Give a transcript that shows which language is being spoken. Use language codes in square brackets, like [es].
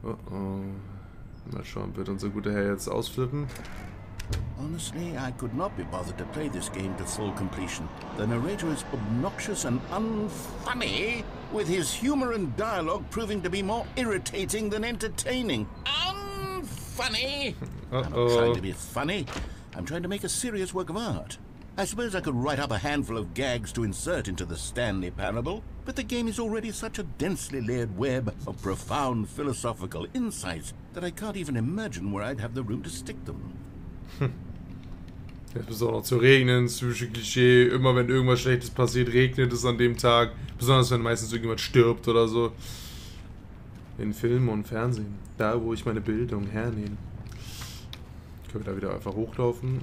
[de] Mal schauen, wird unser guter Herr jetzt ausflippen? [en] Honestly, I could not be bothered to play this game to full completion. The narrator is obnoxious and unfunny, with his humor and dialogue proving to be more irritating than entertaining. Unfunny! I'm not trying to be funny. I'm trying to make a serious work of art. I suppose I could write up a handful of gags to insert into the Stanley Parable, but the game is already such a densely layered web of profound philosophical insights that I can't even imagine where I'd have the room to stick them. [de] Jetzt muss auch noch zu regnen, das typische Klischee. Immer wenn irgendwas Schlechtes passiert, regnet es an dem Tag. Besonders wenn meistens irgendjemand stirbt oder so. In Film und Fernsehen. Da, wo ich meine Bildung hernehme. Können wir da wieder einfach hochlaufen?